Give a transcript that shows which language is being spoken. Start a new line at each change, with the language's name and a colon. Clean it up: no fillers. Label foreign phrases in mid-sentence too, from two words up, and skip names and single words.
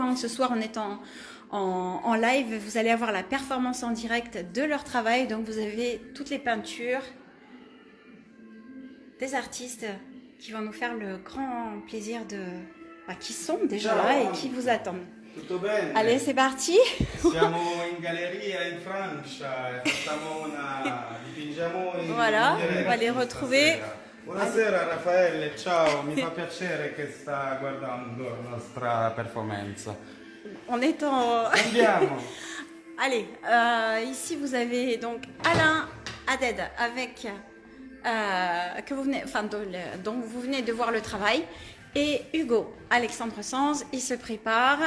French: Hein. Ce soir, on est en live. Vous allez avoir la performance en direct de leur travail. Donc, vous avez toutes les peintures des artistes qui vont nous faire le grand plaisir qui sont déjà là et qui vous attendent.
Italian: Tutto bene?
French: Allez, c'est parti.
Italian: Siamo in galleria in Francia e dipingiamo in
French: Voilà, on va les retrouver.
Italian: Stasera. Buonasera Raffaele, ciao, mi fa piacere che sta guardando la nostra performance.
French: On est en...
Italian: Andiamo.
French: Allez, ici vous avez donc Alain Hadeth avec dont vous venez de voir le travail. Et Hugo Alexandre Sanz, ils se préparent.